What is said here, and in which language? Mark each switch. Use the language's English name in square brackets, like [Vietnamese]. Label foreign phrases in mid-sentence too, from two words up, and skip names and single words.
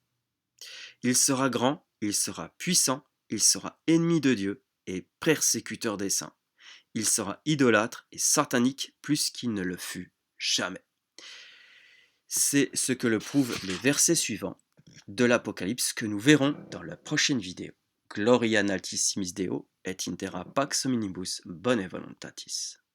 [French] Il sera grand, il sera puissant, il sera ennemi de Dieu et persécuteur des saints. Il sera idolâtre et satanique plus qu'il ne le fut jamais. C'est ce que le prouvent les versets suivants de l'Apocalypse que nous verrons dans la prochaine vidéo. [Latin] Gloria in altissimis Deo et in terra pax omnibus bone voluntatis.